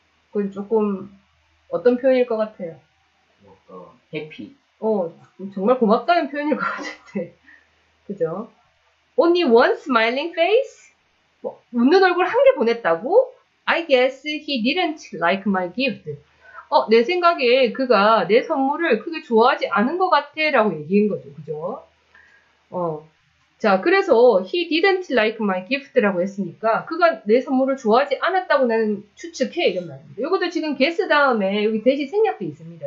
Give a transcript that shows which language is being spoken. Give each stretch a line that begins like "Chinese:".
Korean: 그건 조금 어떤 표현일 것 같아요? 해피. 정말 고맙다는 표현일 것 같은데. 그죠?
English: Only one smiling face?
Korean: 웃는 얼굴 한 개 보냈다고?
English: I guess he didn't like my gift.
Korean: 내 생각에 그가 내 선물을 크게 좋아하지 않은 것 같아 라고 얘기한 거죠. 그죠? 자, 그래서
English: he didn't like my gift
Korean: 라고 했으니까 그가 내 선물을 좋아하지 않았다고 나는 추측해 이런 말입니다. 이것도 지금 guess 다음에 여기 대시 생략도 있습니다.